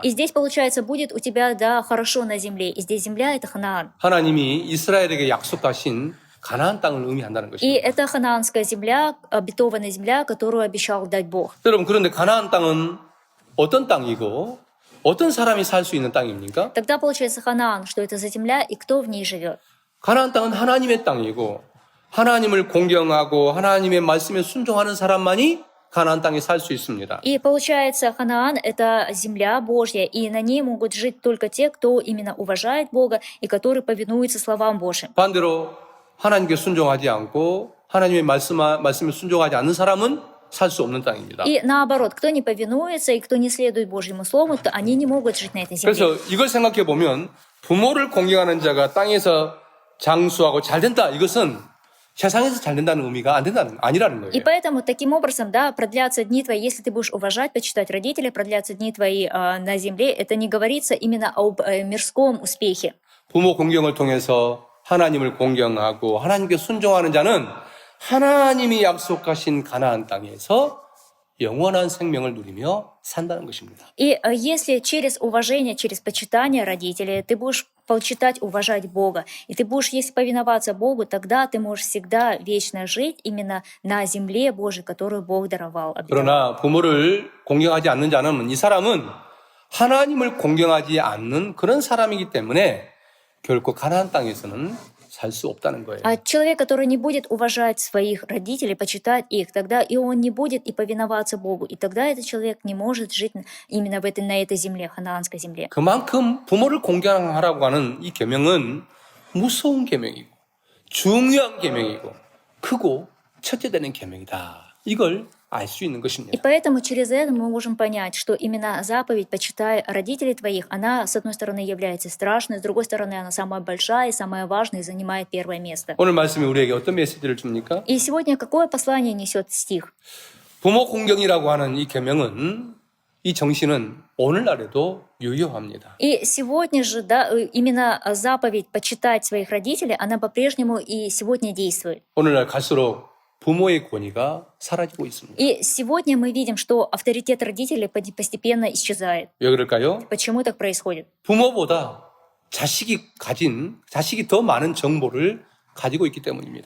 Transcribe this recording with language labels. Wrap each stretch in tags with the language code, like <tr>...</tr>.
<ru>И здесь, получается, будет у тебя, хорошо на земле. И здесь земля — это Ханаан.</ru> <ko>하나님이 이스라엘에게 약속하신 가나안 땅을 의미한다는</ko> <ru>И</ru> <ko>것입니다.</ko> <ru>это ханаанская земля, обетованная земля, которую обещал дать Бог.</ru> <ko>여러분 그런데 가나안 땅은 어떤 땅이고 어떤 사람이 살 수 있는 땅입니까?</ko> <ru>Тогда получается Ханаан, что это за земля и кто в ней живет.</ru> <ko>가나안 땅은 하나님의 땅이고 하나님을 공경하고 하나님의 말씀에 순종하는 사람만이 가나안 땅에 살 수 있습니다.</ko> <ru>И получается, Ханаан — это земля Божья, и на ней могут жить только те, кто именно уважает Бога и который повинуется словам Божьим.</ru> <ko>반대로 하나님께 순종하지 않고 하나님의 말씀에 순종하지 않는 사람은 살 수 없는 땅입니다.</ko> <ru>И наоборот, кто не повинуется и кто не следует Божьему Слову, то они не могут жить на этой земле.</ru> <ko>그래서 이걸 생각해 보면 부모를 공경하는 자가 땅에서 장수하고 잘 된다. 이것은 세상에서 잘 된다는 의미가 아니라는 거예요.</ko> <ru>И поэтому таким образом, да, продлятся дни твои, если ты будешь уважать, почитать родителей, продлятся дни твои на земле, это не говорится именно об мирском успехе.</ru> <ko>부모 공경을 통해서 하나님을 공경하고 하나님께 순종하는 자는 하나님이 약속하신 가나안 땅에서 영원한 생명을 누리며 산다는 것입니다.</ko> <ru>И если через уважение, через почитание родителей ты будешь почитать, уважать Бога, и ты будешь, если повиноваться Богу, тогда ты можешь всегда вечно жить именно на земле Божией, которую Бог даровал.</ru> <ko>그러나 부모를 공경하지 않는 자는 이 사람은 하나님을 공경하지 않는 그런 사람이기 때문에 결코 가나안 땅에서는 살 수 없다는 거예요.</ko> <ru>А человек, который не будет уважать своих родителей, почитать их, тогда и он не будет и повиноваться Богу. И тогда этот человек не может жить именно на этой земле, ханаанской земле.</ru> <ko>그만큼 부모를 공경하라고 하는 이 계명은 무서운 계명이고 중요한 계명이고 크고 첫째되는 계명이다. 이걸 알 수 있는</ko> <ru>И</ru> <ko>것입니다.</ko> <ru>поэтому через это мы можем понять, что именно заповедь «почитай родителей твоих», она, с одной стороны, является страшной, с другой стороны, она самая большая и самая важная и занимает первое место.</ru> <ko>오늘 말씀이 우리에게 어떤 메시지를 줍니까?</ko> <ru>И сегодня какое послание несет стих?</ru> <ko>부모 공경이라고 하는 이 계명은 이 정신은 오늘날에도 유효합니다.</ko> <ru>И сегодня же, да, именно заповедь «почитать своих родителей», она по-прежнему и сегодня действует.</ru> <ko>오늘날 갈수록 부모의 권위가 사라지고 있습니다.</ko> <ru>И сегодня мы видим, что авторитет родителей постепенно исчезает.</ru> <ko>왜 그럴까요?</ko> <ru>Почему так происходит?</ru> <ko>부모보다 자식이 더 많은 정보를 가지고 있기 때문입니다.</ko>